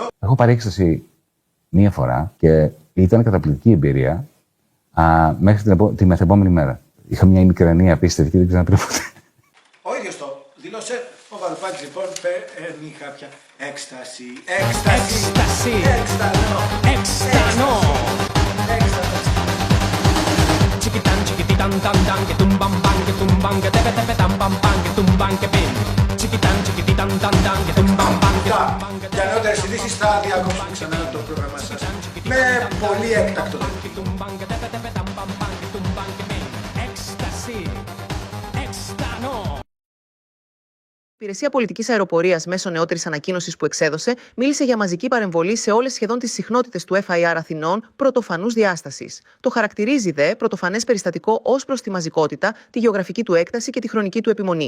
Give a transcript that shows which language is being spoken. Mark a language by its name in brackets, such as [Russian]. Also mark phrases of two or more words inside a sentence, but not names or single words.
[Greek] Έχω πάρει έκσταση μία φορά και ήταν καταπληκτική εμπειρία μέχρι τη μεθεπόμενη μέρα. Είχα μια ημικρανία απίστευτη και δεν ξέρω να ποτέ. Ο ίδιος το δήλωσε. Ο Βαρουφάκης λοιπόν παίρνει κάποια έκσταση. Έκσταση! Έκστανο! [Spanish] Chiquitan, chiquititan, tan, tan, que tumban, ban, que tumban, que tepe, tepe, tam, pam, pam, que tumban, que pin. Chiquitan, chiquititan, tan, tan, que tumban, ban, que tumban, que [Greek] για νεότερες ειδήσεις θα διακόψουμε ξανά το πρόγραμμα σας με πολύ έκτακτο. [Spanish] tumban, que tepe, tepe, tam, pam, pam, que tumban, que pin. [Greek] Ecstasy, Ekstano. Η Υπηρεσία Πολιτικής Αεροπορίας, μέσω νεότερης ανακοίνωσης που εξέδωσε, μίλησε για μαζική παρεμβολή σε όλες σχεδόν τις συχνότητες του FIR Αθηνών πρωτοφανούς διάστασης. Το χαρακτηρίζει δε πρωτοφανές περιστατικό ως προς τη μαζικότητα, τη γεωγραφική του έκταση και τη χρονική του επιμονή.